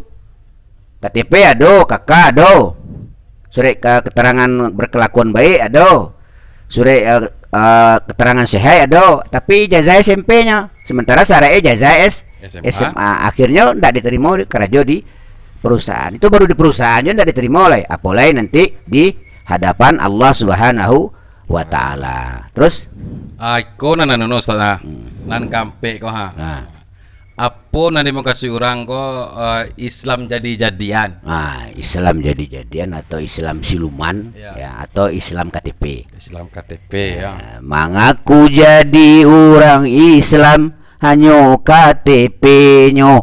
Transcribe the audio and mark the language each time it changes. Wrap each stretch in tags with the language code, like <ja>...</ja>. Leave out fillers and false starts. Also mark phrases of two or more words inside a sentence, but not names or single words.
<id>KTP ada, KK ada, surat keterangan berkelakuan baik ada, surat keterangan sehat ada, tapi ijazah SMP-nya. Sementara syaratnya ijazah SMA. Akhirnya tidak diterima kerja di perusahaan. Itu baru di perusahaannya tidak diterima oleh apalagi nanti di hadapan Allah</id> <ar>سبحانه وتعالى.</ar> <id>Terus</id> <min>kau nana Ustaz nan kampe kau apa nanti mau kasih orang kau Islam jadi-jadian.</min> <id>Islam jadi-jadian atau Islam siluman ya, atau Islam KTP. Islam KTP ya. Mengaku jadi orang Islam hanya KTP-nya.</id>